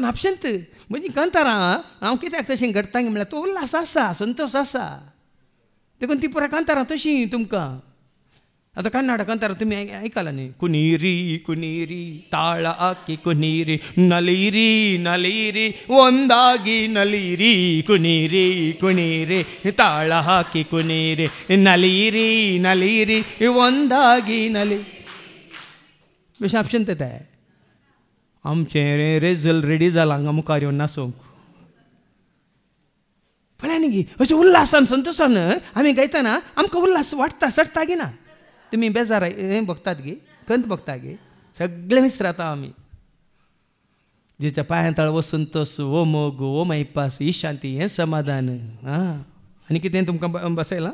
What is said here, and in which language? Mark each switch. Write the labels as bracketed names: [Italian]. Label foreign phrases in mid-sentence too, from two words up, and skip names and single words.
[Konkani] आपशेंत म्हणजे कांतारां हांव कित्याक तशें घडटा म्हळ्यार तो उल्हास आसा संतोश आसा देखून ती पुरा कांतारां तशीं तुमकां आतां कन्नड कांतारां तुमी आयकलां न्ही [Kannada] ಕುಣಿರಿ ಕುಣಿರಿ ತಾಳ ಹಾಕಿ ಕುಣಿರಿ ನಲಿರಿ ನಲಿರಿ ಒಂದಾಗಿ ನಲಿರಿ ಕುನೀರಿ ಕುನೀರಿ ತಾಳ ಹಾಕಿ ಕುನೀರಿ ನಲಿರಿ ನಲಿರಿ ಒಂದಾಗಿ ನಲಿ [Konkani] बेश्टें आपशें तें आमचें रेजल रेडी जालां हांगा मुखार येवन नाचोवंक पळय न्ही अशें उल्हासान संतोशान आमी गायतना आमकां उल्हास वाडटा सडटा गी ना तुमी बेजार भोगतात गे खंत भोगता गे सगळें विसराता आमी जेच्या पांया तळ वो संतोश वो मोग वो मैपास ही शांती हें समाधान आनी कितें तुमकां बसयलां